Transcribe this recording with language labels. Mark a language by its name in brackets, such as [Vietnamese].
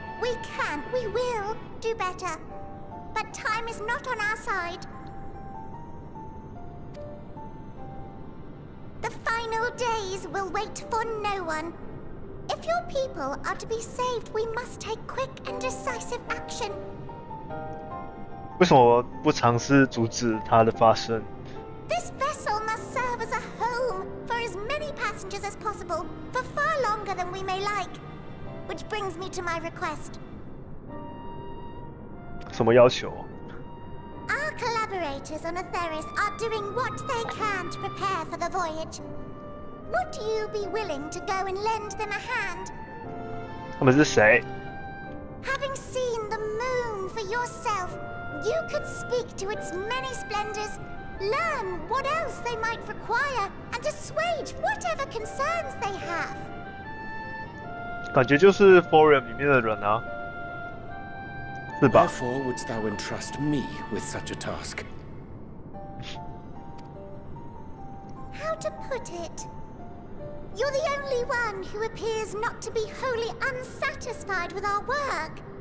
[English] We can, we will do better. But time is not on our side. The final days will wait for no one. If your people are to be saved, we must take quick and decisive action. [Chinese] 为什么不尝试阻止它的发生？ [English] This vessel must serve as a home for as many passengers as possible, for far longer than we may like. Which brings me to my request. [Chinese] 什么要求？ [English] Our collaborators on Etheris are doing what they can to prepare for the voyage. Would you be willing to go and lend them a hand? [Chinese] 他们是谁？ [English] Having seen the moon for yourself, You could speak to its many splendors, learn what else they might require, and assuage whatever concerns they have. [Chinese] 感觉就是 forum 里面的人啊，是吧？ [English] Wherefore wouldst thou entrust me with such a task? How to put it? You're the only one who appears not to be wholly unsatisfied with our work.